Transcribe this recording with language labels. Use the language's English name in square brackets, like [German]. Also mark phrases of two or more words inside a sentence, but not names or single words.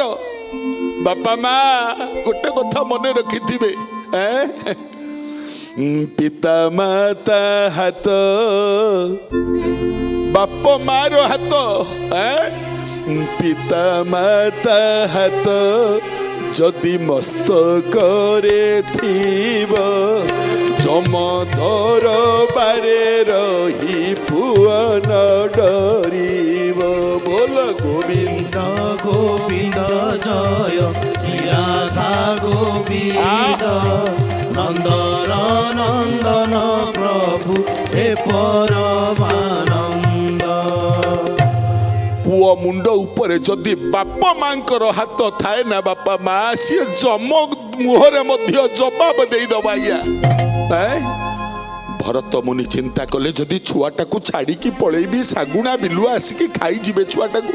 [Odia] ବାପା ମା ଗୋଟେ କଥା ମନେ ରଖିଥିବେ, ପିତା ମାତା ହାତ, ବାପ ମାର ହାତ, ପିତା ମାତା ହାତ ଯଦି ମସ୍ତକରେ ଥିବ ଯମଧର ବାରେ ରହି ପୁଅ ନ ଡରିବ। ବୋଲ ଗୋବିନ୍ଦ ଗୋବିନ୍ଦ ଜୟ ଶ୍ରୀରାଧା ଗୋବିନ୍ଦ ନନ୍ଦର ନନ୍ଦନ ପ୍ରଭୁ ହେ ପରମାନନ୍ଦ। ପୁଅ ମୁଣ୍ଡ ଉପରେ ଯଦି ବାପା ମାଙ୍କର ହାତ ଥାଏ ନା ବାପା ମା ସିଏ ଯମ ମୁହଁରେ ମଧ୍ୟ ଜବାବ ଦେଇଦବ ଆଜ୍ଞା। ଭରତ ମୁନି ଚିନ୍ତା କଲେ ଯଦି ଛୁଆଟାକୁ ଛାଡ଼ିକି ପଳେଇବି ଶାଗୁଣା ବିଲୁଆ ଆସିକି ଖାଇଯିବେ ଛୁଆଟାକୁ।